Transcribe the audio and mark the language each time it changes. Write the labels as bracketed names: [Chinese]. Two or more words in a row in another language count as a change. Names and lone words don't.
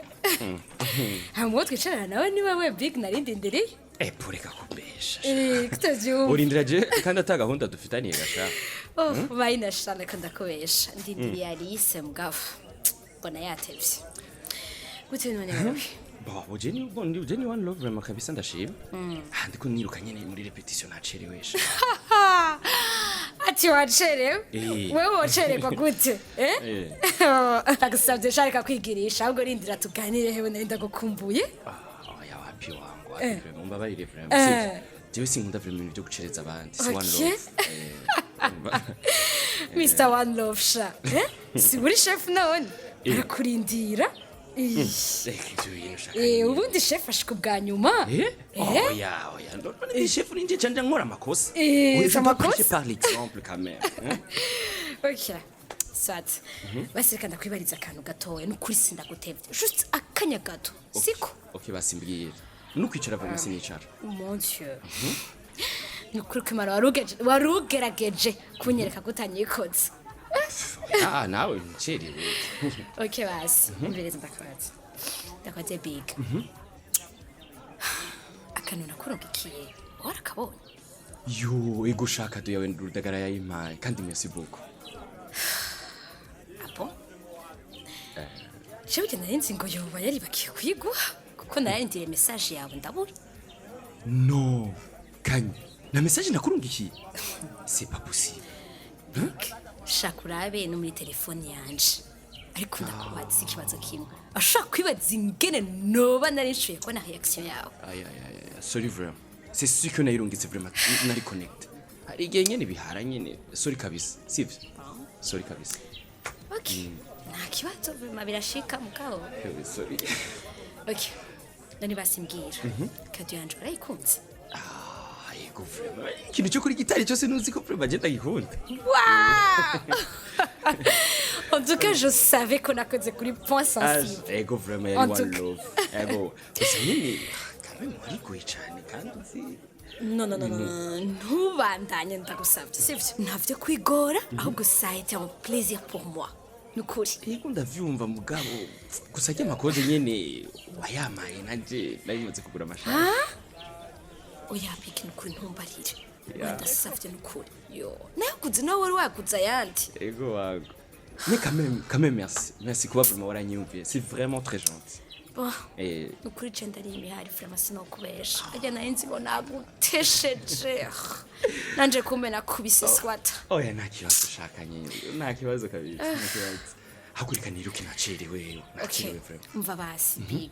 [Rundi] Hamwe twicarana nawe niba we big narindindereye. Pureka kubesha. Kutavyumva. Urindira je kandi ata gahunda dufitaniye gasha. Oh, bayina shana kanda kubesha. Ndindiriye Alice mugabo. Bona yatevye. Gute none wewe? Bon, ujeni [English] one love [Rundi] vraiment kabisa ndashima. Ndiko niruka nyene muri repetition nacerewesha. Ati wacerewe? Eh. Wewe wacererwa gute? Ndagusabye sharika kwigirisha ahubwo rindira tuganire hewe nari ndagukumbuye. Oya wapi wangu wapi vraiment mbabarire vraiment. Jewe sinkunda vraiment ibintu byo gucereza abandi. Si [English] one love. [Rundi] Mr. One Love sha. Si buri chef none. Arakurindira. Ubundi chef ashika bwa nyuma. Oya. Ndabona chef ninje canje nkora amakosa. C'est amakosa? [French] Par l'exemple quand même. Ok. Soit. [Rundi] Basirika ndakwibariza akantu gatoya n'ukuri sindagutevye. Juste akanya gato. Siko. Okay basimbwira. Nukwicara vuba sinicara. [French] Mon Dieu. [Rundi] Nukuri kumara warugerageje kunyereka gutanyikoze. Nawe ncerewe. Okay basi. Mbireza ndakwaza. Ndakwaze big. Akantu nakurongikiye. Warakabonye. Yo, ego shaka do yawe ndudagara yayimpaye kandi [French] merci beaucoup. [Rundi] Apo? Jewe narinzi ngo yoba yari bakiye kwiguha kuko narindiriye message yawe ndabura. No. Kanye. Na message nakurungikiye. [French] C'est pas possible. [Rundi] Shakurabe no muri telefone yanje. Ariko ndakubaza ikibazo kimwe. Ashaka kwibaza ingene noba narishuye ko na reaction yawe. [French] Sorry vraiment. C'est sûr que nairungitse vraiment nari connect. [Rundi] Hari igihe nyene bihara nyene. Sorry kabisa. Sivyo? Sorry kabisa. Okay. Nta kibazo vraiment birashika mugabo. Sorry. Okay. Nani basimbwira. Kadiyo yanje urayikunze. Ego vraiment. Ikintu cyo kuri gitari cyose nuzi ko vraiment je ndagikunda. Waouh! [French] En tout cas, je savais qu'on a causé kuri point sensible. [Rundi] Ego vraiment yari [English] one love. [Rundi] Ego. Gusa nyine [French] quand même [Rundi] wari cyane kandi uzi. Non, ntubandanye ndagusabye. Sivyo? Ntavyo kwigora, ahubwo [French] ça a été un plaisir pour moi. [Rundi] Nukuri. Ego ndavyumva mugabo. Gusa ajya makoze nyene wayamaye nanje nayimaze kugura amashaka. Oya biki nukuri ntumbarire. Ndasavye nukuri. Yo. Nakuze nawe wari wakuze ayandi. Ego wago. [French] Mais quand même merci. Merci kuba vraiment waranyumviye. C'est vraiment très gentil. [Rundi] Bon. Nukuri je ndari imihari vraiment sinokubesha. Ajya narinzi ngo nagutesheje. Nanje kumbe nakubise swata. Oya nta kibazo ushaka nyine. Nta kibazo kabisa. Nta kibazo. Hakurika niruke nacerewe. Nacerewe vraiment. Mva basi big.